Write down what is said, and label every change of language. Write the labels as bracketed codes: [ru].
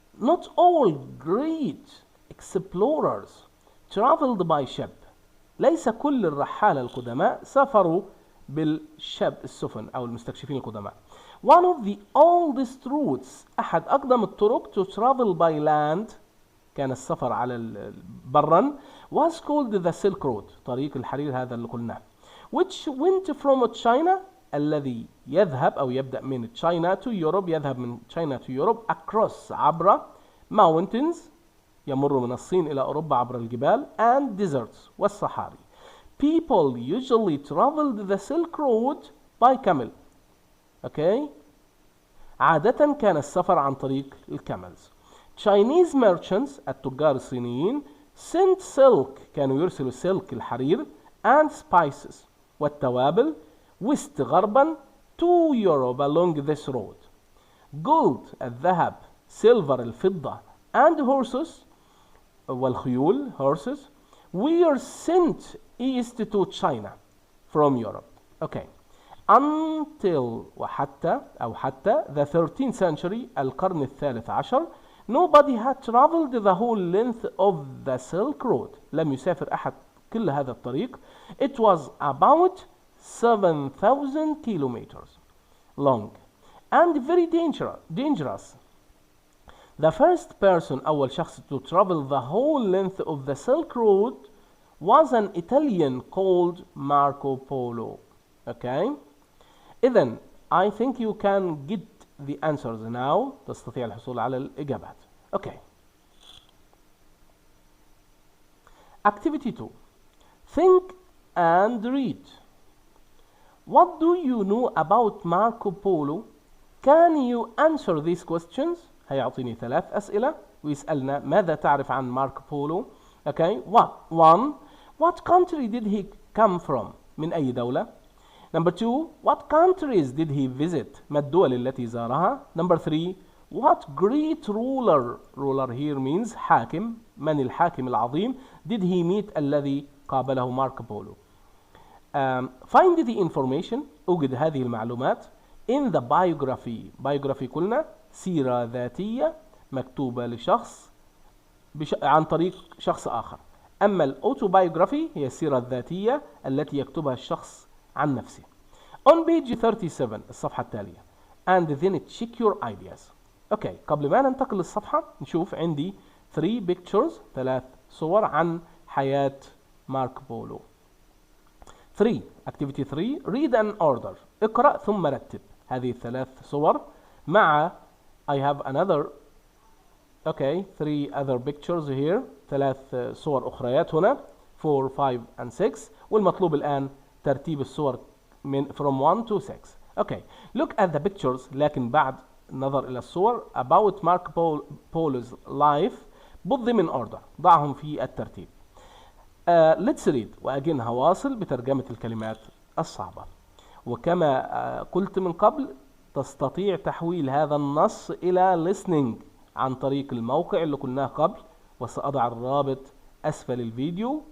[en] Not all great explorers traveled by ship. [ar] ليس كل الرحالة القدماء سافروا بالشب السفن أو المستكشفين القدماء. [en] One of the oldest routes [ar] أحد أقدم الطرق [en] to travel by land [ar] كان السفر على برا [en] was called the Silk Road [ar] طريق الحرير هذا اللي قلناه [en] which went from China [ar] الذي يذهب أو يبدأ من [en] China to Europe يذهب من China to Europe across عبر mountains [ar] يمر من الصين إلى أوروبا عبر الجبال [en] and deserts والصحاري. People usually traveled the Silk Road by camel. Okay. [ar] عادة كان السفر عن طريق الكاملز. [en] Chinese merchants التجار الصينيين sent silk [ar] كانوا يرسلوا [en] silk الحرير and spices والتوابل west غربا to Europe along this road. Gold الذهب silver الفضة and horses والخيول horses were sent east to China from Europe. Okay. Until [ar] وحتى أو حتى [en] the 13th century [ar] القرن الثالث عشر [en] nobody had traveled the whole length of the Silk Road. [ar] لم يسافر أحد كل هذا الطريق. [en] It was about 7,000 kilometers long and very dangerous. The first person [ar] أول شخص [en] to travel the whole length of the Silk Road was an Italian called Marco Polo. Okay. إذن I think you can get the answers now. [ar] تستطيع الحصول على الإجابات. [en] Okay. Activity 2. Think and read. What do you know about Marco Polo? Can you answer these questions? [ar] هيعطيني 3 أسئلة ويسألنا ماذا تعرف عن ماركو بولو. [en] Okay. 1. What country did he come from? [ar] من أي دولة؟ [en] Number 2. What countries did he visit? [ar] ما الدول التي زارها؟ [en] Number 3. What great ruler here means [ar] حاكم. من الحاكم العظيم [en] did he meet [ar] الذي قابله ماركو بولو؟ [en] Find the information. [ar] أوجد هذه المعلومات [en] in the biography [ar] قلنا سيرة ذاتية مكتوبة لشخص عن طريق شخص آخر. أما الأوتوبايوغرافي هي السيرة الذاتية التي يكتبها الشخص عن نفسه. [en] On page 37 [ar] الصفحة التالية. [en] And then check your ideas. [ar] اوكي، قبل ما ننتقل للصفحة نشوف عندي 3 pictures، 3 صور عن حياة ماركو بولو. [en] 3 activity 3 read and order، [ar] اقرأ ثم رتب. هذه 3 صور مع [en] I have another 3 other pictures here، [ar] 3 صور أخريات هنا 4 5 and 6، والمطلوب الآن ترتيب الصور من from 1 to 6. [en] look at the pictures، [ar] لكن بعد النظر إلى الصور [en] about Marco Polo's life put them in order، [ar] ضعهم في الترتيب. [en] let's read، [ar] وأجن هواصل بترجمة الكلمات الصعبة. وكما قلت من قبل تستطيع تحويل هذا النص إلى listening عن طريق الموقع اللي قلناه قبل، وسأضع الرابط أسفل الفيديو.